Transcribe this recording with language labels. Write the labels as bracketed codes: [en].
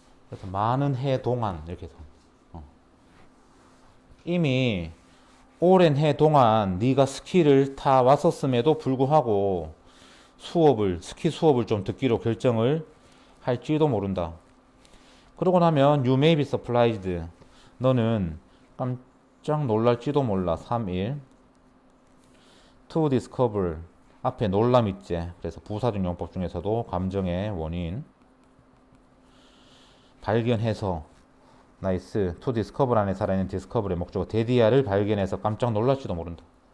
[ko] 그래서 많은 해 동안 이렇게 해서 이미 오랜 해 동안 네가 스키를 타 왔었음에도 불구하고 스키 수업을 좀 듣기로 결정을 할지도 모른다. 그러고 나면 [en] you may be surprised. [ko] 너는 깜짝 놀랄지도 몰라. 3일 [en] to discover [ko] 앞에 놀람 있지. 그래서 부사적 용법 중에서도 감정의 원인 발견해서 나이스. [en] to discover [ko] 안에 살아있는 discover의 목적어 데디아를 발견해서 깜짝 놀랄지도 모른다.